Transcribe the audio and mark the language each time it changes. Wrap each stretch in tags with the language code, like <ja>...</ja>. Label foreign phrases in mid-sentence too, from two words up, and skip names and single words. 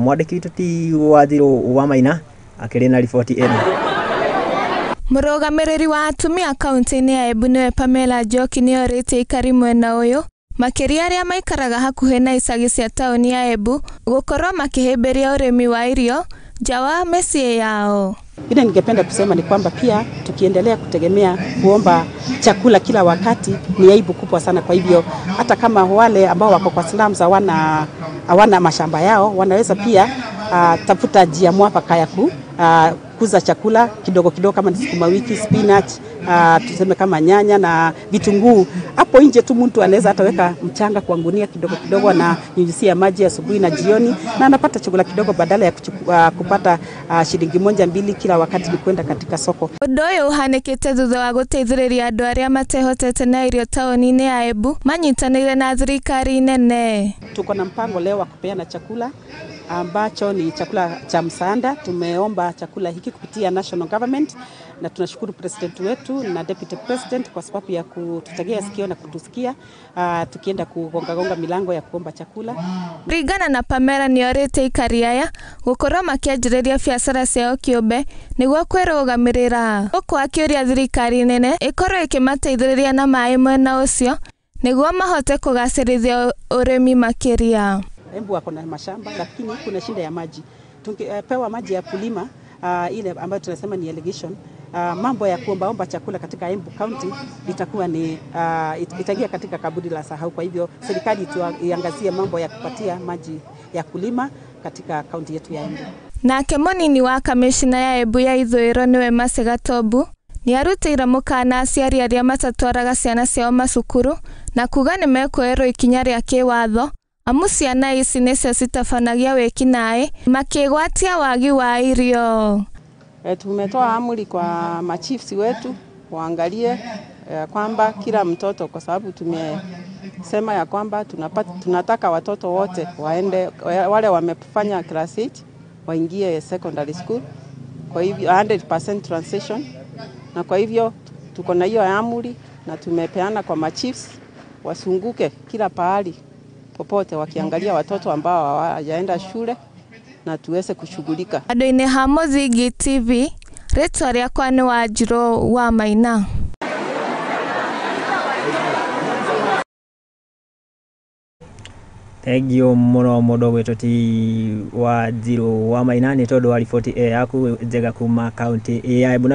<ki>Mwandĩki witũ ti Wanjirũ wa Maina akĩrĩ na riboti ĩno. Mũrũgamĩrĩri wa atumia kaunti-inĩ ya Embu nĩwe Pamela Njoki nĩ orĩtie aikari mwena ũyũ makĩria arĩa maikaraga hakuhĩ na icagi cia taũni ya Embu gũkorwo makĩhĩmbĩria ũrĩmi wa irio nja wa mĩciĩ yao.</ki> <sw>Ile ningependa kusema ni kwamba pia tukiendelea kutegemea kuomba chakula kila wakati ni aibu kubwa sana. Kwa hivyo hata kama wale ambao wako kwa slums hawana mashamba yao, wanaweza pia tafuta njia mwafaka ya kukuza chakula kidogo kidogo, kama sukuma wiki, spinach, tuseme kama nyanya na vitunguu. Hapo nje tu mtu anaweza ataweka mchanga kwa gunia kidogo kidogo na nyunyizia maji asubuhi na jioni, na anapata chakula kidogo badala ya kupata shilingi 1-2 kila wakati ni kwenda katika soko.</sw> <ki>Ũndũ ũyũ ũhanĩkĩte thutha wa gũteithĩrĩria andũ arĩa matehotete na irio taũni-inĩ ya Embu manyitanĩire na thirikari nene.</ki> <sw>Tuko na mpango leo wa kupeana chakula ambacho ni chakula cha msaada. Tumeomba chakula hiki kupitia</sw> <en>national government</en> <sw>na tunashukuru president wetu na</sw> <en>deputy president</en> <sw>kwa sababu ya kututegea sikio na kutusikia tukienda kugonga milango ya kuomba chakula.</sw> <ki>Ringana na Pamela nĩ orĩte aikari aya gũkorwo makĩanjĩrĩria biacara ciao kĩũmbe nĩguo kwĩrũgamĩrĩra, gũkũ akĩũria thirikari nene ĩkorwo ĩkĩmateithĩrĩria na maĩ mwena ũcio nĩguo mahote kũgacĩrithia ũrĩmi makĩria.</ki> <sw>Embu wako na mashamba lakini kuna shida ya maji. Tungepewa maji ya kulima ile ambayo tunasema ni irrigation, mambo ya kuombaomba chakula katika Embu County itakuwa ni itaingia katika kaburi la sahau. Kwa hivyo serikali iangazie mambo ya kupatia maji ya kulima katika kaunti yetu ya Embu.</sw> <ki>Nake mũnini wa kamishina ya Embu ya ithũĩro nĩwe Masega Tombu nĩ arutĩire mũkana aciari arĩa matatwaraga ciana ciao macukuru na kuga nĩ mekuoerwo ikinya rĩa kĩwatho amu ciana ici nĩcio citabanagia wĩkinaĩ makĩgwatia wagi wa irio.</ki> <sw>Tumetoa amri kwa machiefs wetu waangalie kwamba kila mtoto, kwa sababu tumesema ya kwamba tunataka watoto wote waende, wale wamefanya class 8 waingie</sw> <en>secondary school,</en> <sw>kwa hivyo 100% transition, na kwa hivyo tuko na hiyo amri na tumepeana kwa machiefs wasunguke kila pahali popote wakiangalia watoto ambao hawajaenda shule na tuweze kushughulika.</sw> <ki>Andũ-inĩ ha Muthingi TV, rĩtwa rĩakwa nĩ Wanjirũ wa Maina.</ki> <en>Thank you</en> <ki>mũno mũndũ gwĩtwo ti Wanjirũ wa Maina nĩ tondũ wa riboti yaku njega kuma kaunti ya Embu.</ki>